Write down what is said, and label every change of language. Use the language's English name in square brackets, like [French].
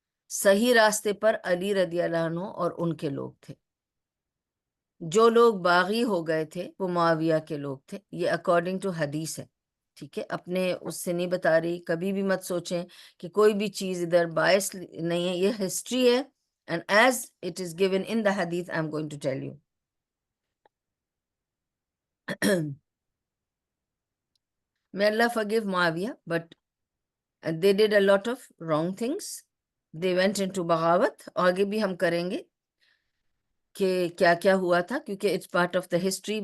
[Urdu] صحیح راستے پر علی رضی اللہ عنہ اور ان کے لوگ تھے. جو لوگ باغی ہو گئے تھے وہ معاویہ کے لوگ تھے. یہ اکارڈنگ ٹو حدیث ہے. ٹھیک ہے، اپنے اس سے نہیں بتا رہی. کبھی بھی مت سوچیں کہ کوئی بھی چیز ادھر باعث نہیں ہے، یہ ہسٹری ہے. [English] And as it is given in the hadith, I'm going to tell you. May Allah forgive Muawiyah, but they did a lot of wrong things. They went into Baghawat. [Urdu] آگے بھی ہم کریں گے کہ کیا کیا ہوا تھا، کیونکہ [English] it's part of the history.